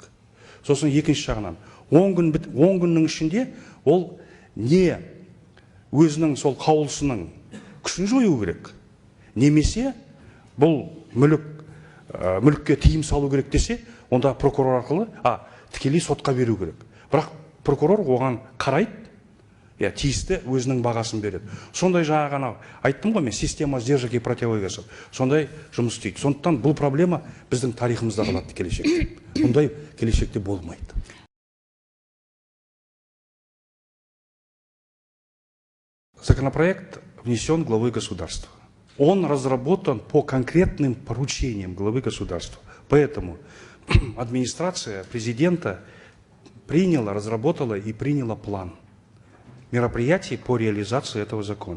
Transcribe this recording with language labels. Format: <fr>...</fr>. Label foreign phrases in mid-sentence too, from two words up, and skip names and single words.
<kk>Сосын екінші жағынан 10 күннің ішінде ол не өзінің сол қаулысының күшін жою керек, немесе бұл мүлікке тыйым салу керек десе, онда прокурор арқылы тікелей сотқа беру керек. Бірақ прокурор оған қарайды, тиісті өзінің бағасын береді. Сондай жаңа айттым ғой мен,</kk> <ru>система сдержек и противовесов.</ru> <kk>Сондай жұмыс істейді. Сондықтан бұл проблема біздің тарихымызда қалады келешекте. Бұндай келешекте болмайды.</kk> <ru>Законопроект внесен главой государства. Он разработан по конкретным поручениям главы государства. Поэтому администрация президента разработала и приняла план мероприятий по реализации этого закона.</ru>